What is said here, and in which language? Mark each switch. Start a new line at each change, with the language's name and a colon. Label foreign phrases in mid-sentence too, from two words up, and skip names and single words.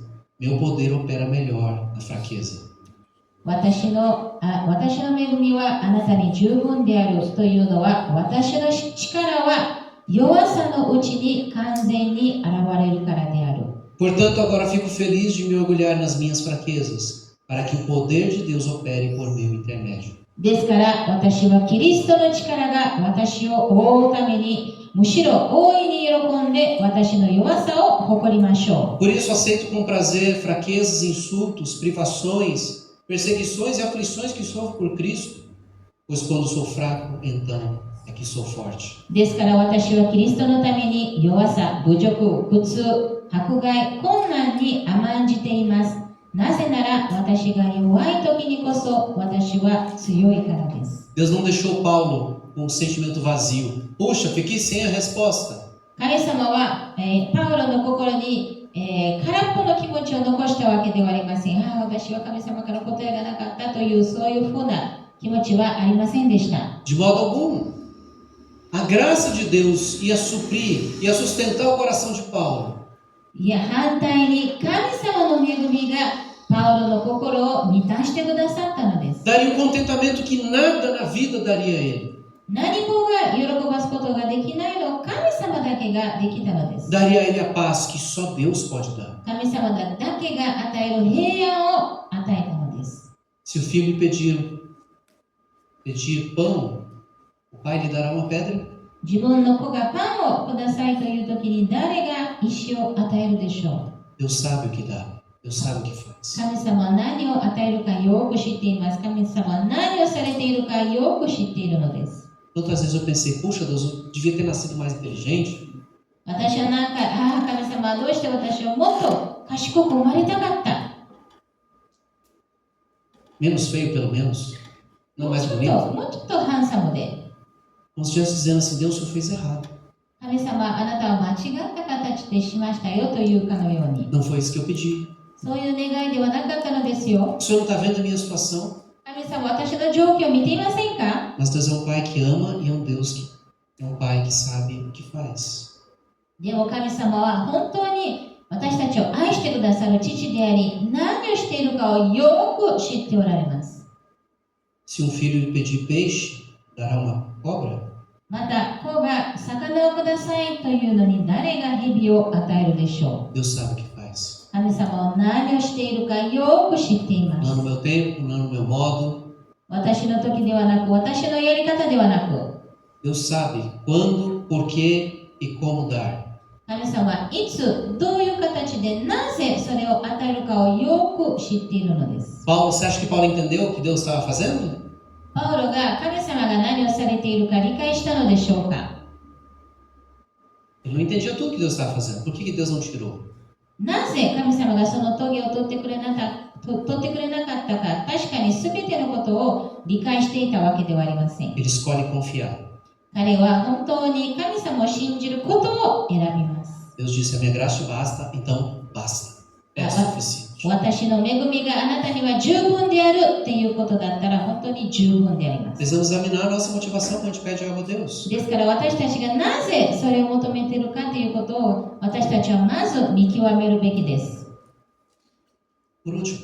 Portuguese: Meu poder opera melhor na fraqueza.
Japanese: 私の恵みはあなたに十分であるというのは、私の力は弱さのうちに完全に現れるからである。
Portuguese: Portanto, agora fico feliz de me orgulhar nas minhas fraquezas, para que o poder de Deus opere por meu intermédio.
Japanese: ですから私はキリストの力が私を覆うために、むしろ大いに喜んで私の弱さを誇りましょ
Portuguese: Por isso aceito com prazer fraquezas, insultos, privações, perseguições e aflições que sofro por Cristo, pois quando sou fraco, então é que sou forte.
Japanese: う。ですから私はキリストのために弱さ、侮辱、苦痛、迫害、困難に甘んじています。なぜなら私が弱い時にこそ私は強いからです。
Portuguese: Deus não deixou Paulo com um sentimento vazio. Puxa, fiquei sem a resposta.
Japanese: 神様は、パウロの心に、空っぽの気持ちを残したわけではありません。私は神様から答えがなかったというそういうふうな気持ちはありませんでした。
Portuguese: De modo algum. A graça de Deus ia suprir, ia sustentar o coração de Paulo.
Japanese: いや、反対に神様の恵みがパウロの心を満たしてくださったのです。
Portuguese: Daria um contentamento que nada na vida daria a ele.
Japanese: 何もが喜ばすことができないのを神様だけができたのです。
Portuguese: Daria a ele a paz que só Deus pode dar.
Japanese: 神様だけが与える平安を与えたのです。
Portuguese: Se o filho pedir pão, o pai lhe dará uma pedra?
Japanese: 自分の子がパンをくださいという時に誰が石を与えるでしょう。
Portuguese: Deus sabe o que dá. Deus sabe o que faz.
Japanese: 神様は何を与えるかよく知っています。神様は何をされているかよく知っているのです。
Portuguese: Quantas vezes eu pensei, puxa Deus, eu devia ter nascido mais inteligente.
Japanese: 私は何回、神様はどうして私をもっと賢く生まれたかった。
Portuguese: Menos feio, pelo menos. Não mais
Japanese: も
Portuguese: bonito.
Japanese: うちょっとハンサムで。
Portuguese: Como se estivesse dizendo assim, Deus, o senhor fez errado.
Japanese: 神様、あなたは間違った形でしましたよというかのように。
Portuguese: Não foi isso que eu pedi.
Japanese: そういう願いではなかったのですよ。
Portuguese: O senhor não está vendo a minha situação?
Japanese: 神様、私の状況を見ていませんか？
Portuguese: Mas Deus é um pai que ama e é um Deus que é um pai que sabe o que faz.
Japanese: でも神様は本当に私たちを愛してくださる父であり、何をしているかをよく知っておられます。
Portuguese: Se um filho lhe pedir peixe, dará uma cobra?
Japanese: また、子が魚をくださいというのに誰が蛇を与えるでしょ
Portuguese: Deus sabe o que faz.
Japanese: 神様は何をしているかよく知っていま
Portuguese: Não
Japanese: す。
Portuguese: no meu tempo, não no meu modo.
Japanese: 私の時ではなく、私のやり方ではなく、
Portuguese: Deus sabe quando, por quê e como dar.
Japanese: 神様はいつ、どういう形で、なぜそれを与えるかをよく知っているのです。
Portuguese: Paulo, você acha que Paulo entendeu o que Deus estava fazendo?
Japanese: パウロが神様が何をされているか理解したのでしょうか。
Portuguese: Ele não entendia tudo que Deus estava fazendo. Por que Deus não tirou?
Japanese: なぜ神様がその棘を取ってくれなかったか、確かに全てのことを理解していたわけではありません。
Portuguese: Ele escolhe confiar.
Japanese: 彼は本当に神様を信じることを選びます。
Portuguese: Deus disse: a minha graça te basta, então basta. É suficiente.
Japanese: 私の恵みがあなたには十分であるっていうことだったら本当に十分であります。
Portuguese: Precisamos examinar a nossa motivação quando a gente pede algo a Deus.
Japanese: ですから私たちがなぜそれを求めているかということを私たちはまず見極めるべきです。
Portuguese: Por último,